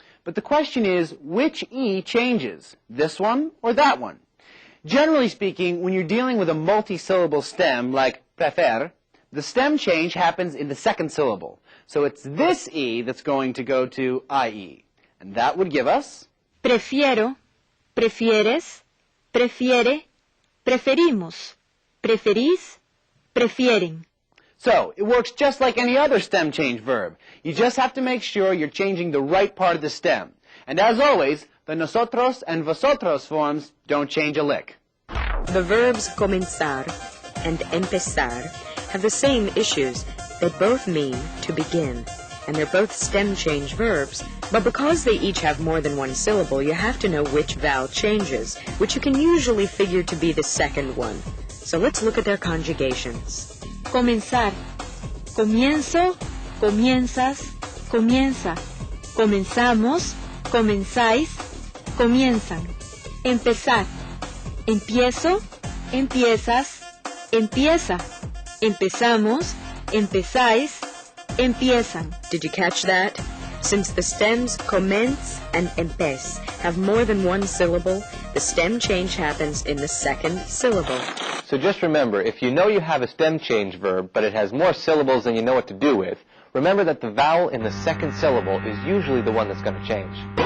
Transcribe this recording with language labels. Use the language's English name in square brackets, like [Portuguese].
[English] But the question is, which E changes, this one or that one? Generally speaking, when you're dealing with a multi-syllable stem like prefer, the stem change happens in the second syllable. So it's this E that's going to go to IE. And that would give us [Spanish] Prefiero, prefieres, prefiere, preferimos, preferís, prefieren. [English] So, it works just like any other stem change verb. You just have to make sure you're changing the right part of the stem. And as always, the nosotros and vosotros forms don't change a lick. The verbs comenzar and empezar have the same issues. They both mean to begin, and they're both stem change verbs, but because they each have more than one syllable, you have to know which vowel changes, which you can usually figure to be the second one. So let's look at their conjugations. [Spanish] Comenzar. Comienzo, comienzas, comienza. Comenzamos, comenzáis, comienzan. Empezar. Empiezo, empiezas, empieza. Empezamos, empezáis, empiezan. [English] Did you catch that? Since the stems comenz and empez have more than one syllable, the stem change happens in the second syllable. So just remember, if you know you have a stem change verb, but it has more syllables than you know what to do with, remember that the vowel in the second syllable is usually the one that's going to change.